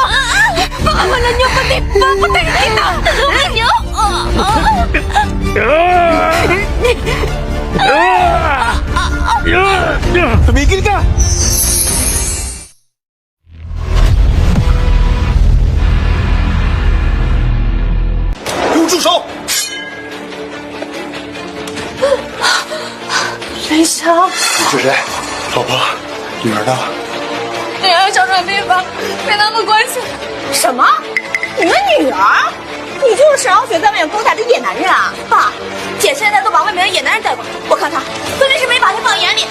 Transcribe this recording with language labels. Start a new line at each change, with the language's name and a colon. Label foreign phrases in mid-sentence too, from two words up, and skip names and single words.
Filipino: Pakawalan niyo pati! Papatayin kita! Tulungan niyo! Tumigil ka!
Chinese: Yung 住手！雷翔，你是谁？老婆，女儿呢？女儿找转病房，跟他们关系。什么？你们女儿？你就是沈傲雪在外面勾搭的野男人啊！爸，姐现在都把外面的野男人带过来，我看他分明是没把他放眼里。